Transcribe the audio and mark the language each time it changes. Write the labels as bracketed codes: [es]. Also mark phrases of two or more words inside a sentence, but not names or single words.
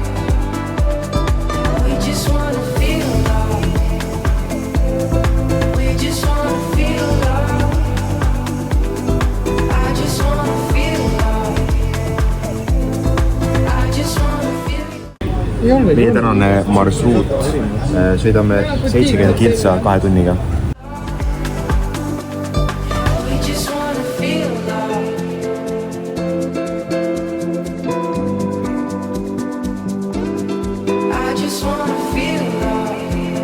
[en] We just wanna feel love. We just wanna feel love. I just wanna feel love. I just wanna feel. [et] Meie tänane marsruut, sõidame 70 kiltsa 2 tunniga. [en] We just wanna feel love. I just wanna feel love.